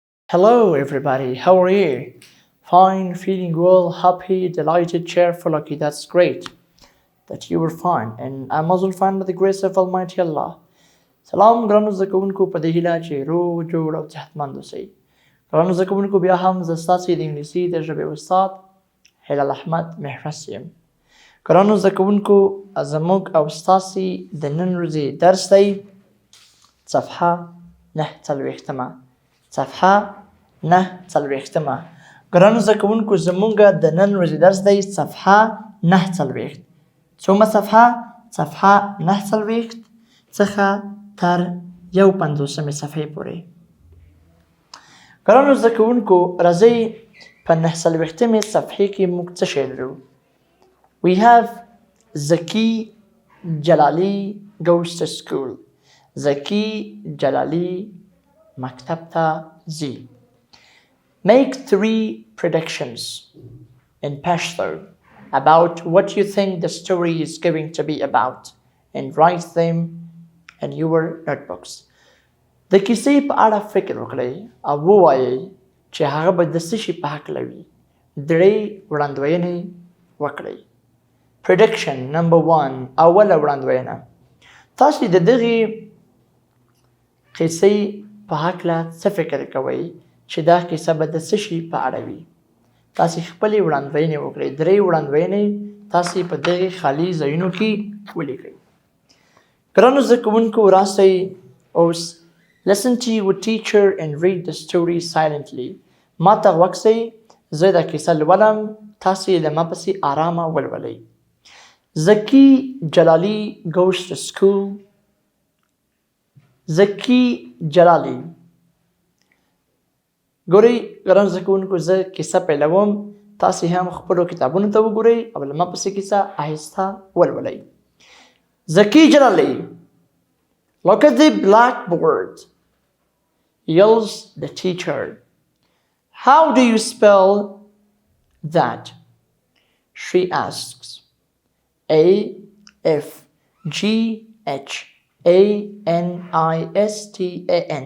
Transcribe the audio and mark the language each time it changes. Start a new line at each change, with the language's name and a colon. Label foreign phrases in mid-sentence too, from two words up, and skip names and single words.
English: Hello, everybody. How are you? Fine, feeling well, happy, delighted, cheerful. Okay, that's great that you were fine. And I'm also fine by the grace of Almighty Allah.
Pashto: سلام ګرانو زده کوونکو په دې هیله چې روغ جوړ او صحتمند اوسئ. ګرانو زده کوونکو بیا هم زه ستاسې د انګلیسي د ژبې استاد هلال احمد محرس یم. ګرانو زده کوونکو زموږ او ستاسې د نن ورځې درس دی صفحه 9 صفحه 9 ګرانو زده کوونکو زموږ د نن ورځې درس دی صفحه 9 څومره صفحه 9 څخه تر 51 صفحې پورې. ګرانو زده کوونکو راځئ په 9 صفحې کې موږ څه شی لرو.
English: We have Zaki Jalali goes to school.
Pashto: Zaki Jalali مکتب ته ځي.
English: Make 3 predictions in Pashto about what you think the story is going to be about and write them in your notebooks.
Pashto: د کیسې په اړه فکر وکړئ او ووایئ چې هغه به د څه شي په هکله وي. 3 وړاندوینې وکړئ.
English: Prediction number 1
Pashto: اوله وړاندوینه. تاسو د دغې قیسې په هکله څه فکر کوئ چې دا کیسه به د څه شي په اړه وي. تاسې خپلې وړاندوینې وکړئ. 3 وړاندوینې تاسې په دغې خالي ځایونو کې ولیکئ. ګرانو زده کوونکو راسئ اوس
English: listen to your teacher and read the story silently.
Pashto: ما ته غوږ سئ، زه دا کیسه لولم، تاسې له ما پسې آرامه ولولئ.
English: Zaki Jalali goes to school. Zaki Jalali.
Pashto: ګورئ ګرانو زده کوونکو زه کیسه پیلوم، تاسې هم خپلو کتابونو ته وګورئ او له ما پسې کیسه آهسته ولولئ.
English: Zaki Jalali, look at the blackboard, yells the teacher. How do you spell that? She asks. Afghanistan.